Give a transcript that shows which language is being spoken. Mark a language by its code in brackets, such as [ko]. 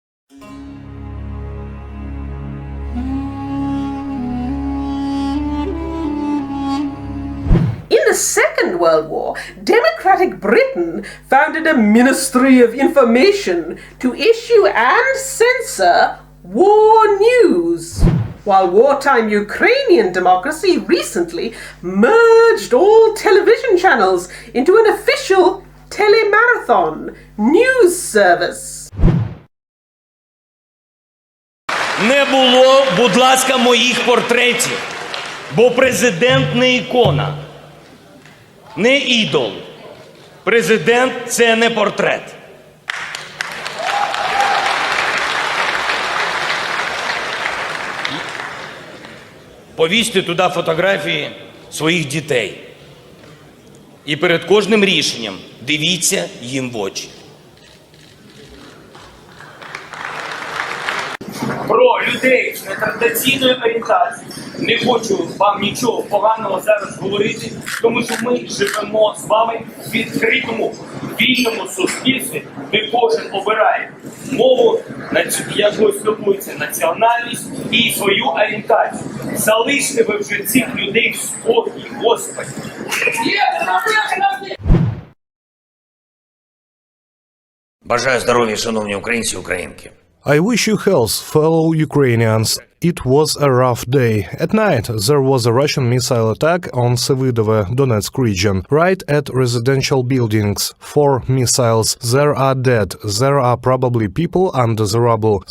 [en] In the Second World War, democratic Britain founded a Ministry of Information to issue and censor war news, while wartime Ukrainian democracy recently merged all television channels into an official telemarathon news service. [uk] Не було, будь ласка, моїх портретів, бо президент не ікона, не ідол. Президент – це не портрет. Повісьте туди фотографії своїх дітей. І перед кожним рішенням дивіться їм в очі. Про людей з нетрадиційною орієнтацією не хочу вам нічого поганого зараз говорити, тому що ми живемо з вами в відкритому, вільному суспільстві, де кожен обирає мову, якою спілкується, національність і свою орієнтацію. Залиште ви вже цих людей в спокій, Господи. Бажаю здоров'я, шановні українці і українки. [en] I wish you health, fellow Ukrainians. It was a rough day. At night, there was a Russian missile attack on Sevidovo, Donetsk region, right at residential buildings. 4 missiles. There are dead. There are probably people under the rubble.